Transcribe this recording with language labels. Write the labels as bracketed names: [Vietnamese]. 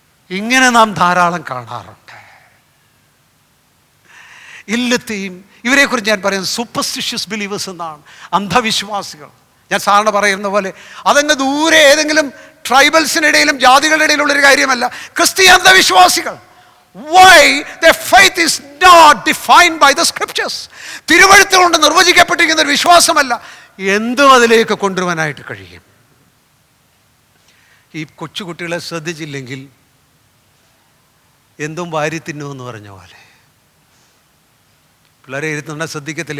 [Malayalam] ഇങ്ങനെ നാം ധാരാളം കാണാറുണ്ട്. എല്ലാത്തെയും ഇവരെക്കുറിച്ച് ഞാൻ പറയുന്നത് സൂപ്പർസ്റ്റിഷ്യസ് ബിലീവേഴ്സ് എന്നാണ്, അന്ധവിശ്വാസികൾ. ഞാൻ സാറിന് പറയുന്ന പോലെ അതങ്ങ് ദൂരെ ഏതെങ്കിലും ട്രൈബൽസിനിടയിലും ജാതികളുടെ ഇടയിലുള്ളൊരു കാര്യമല്ല. ക്രിസ്തീയ അന്ധവിശ്വാസികൾ. [English] Why? Their faith is not defined by the scriptures. [Malayalam] തിരുവെഴുത്ത് കൊണ്ട് നിർവചിക്കപ്പെട്ടിരിക്കുന്ന ഒരു വിശ്വാസമല്ല. എന്തും അതിലേക്ക് കൊണ്ടുവരാനായിട്ട് കഴിയും. ഈ കൊച്ചുകുട്ടികളെ ശ്രദ്ധിച്ചില്ലെങ്കിൽ എന്തും വാരി തിന്നുമെന്ന് പറഞ്ഞ പോലെ പിള്ളേരെ ഇരുത്തുന്ന ശ്രദ്ധിക്കത്തില്ല.